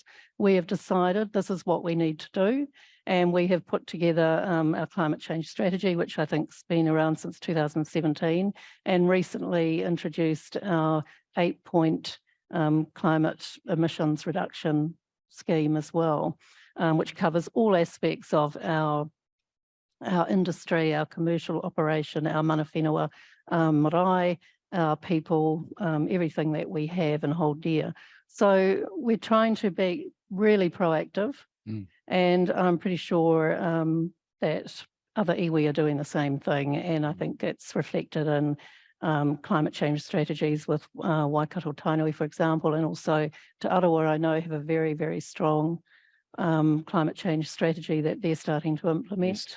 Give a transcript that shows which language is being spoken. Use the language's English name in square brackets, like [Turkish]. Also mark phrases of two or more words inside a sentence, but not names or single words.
[English] We have decided this is what we need to do. And we have put together our climate change strategy, which I think has been around since 2017, and recently introduced our 8-point climate emissions reduction scheme as well, which covers all aspects of our industry, our commercial operation, our [Māori] mana whenua marae, [English] our people, everything that we have and hold dear. So we're trying to be really proactive, and I'm pretty sure that other iwi are doing the same thing, and I think it's reflected in climate change strategies with Waikato Tainui, for example, and also Te Arawa, I know, have a very, very strong climate change strategy that they're starting to implement.